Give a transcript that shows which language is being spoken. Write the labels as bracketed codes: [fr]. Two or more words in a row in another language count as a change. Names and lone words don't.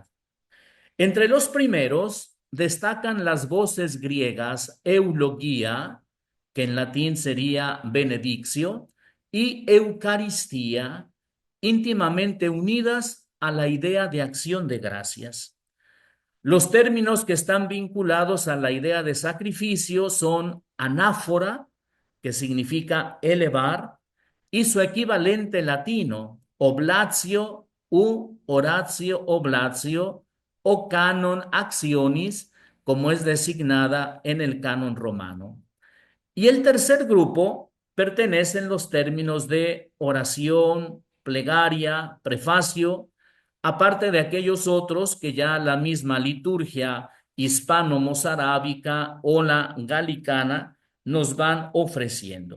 [es] Entre los primeros destacan las voces griegas eulogia, que en latín sería benedictio, y eucaristía, íntimamente unidas a la idea de acción de gracias. Los términos que están vinculados a la idea de sacrificio son anáfora, que significa elevar, y su equivalente latino, [la] oblatio u oratio oblatio, [es] o [la] canon actionis, [es] como es designada en el canon romano. Y el tercer grupo pertenecen los términos de oración, plegaria, prefacio, aparte de aquellos otros que ya la misma liturgia hispano-mozárabica o la galicana nos van ofreciendo.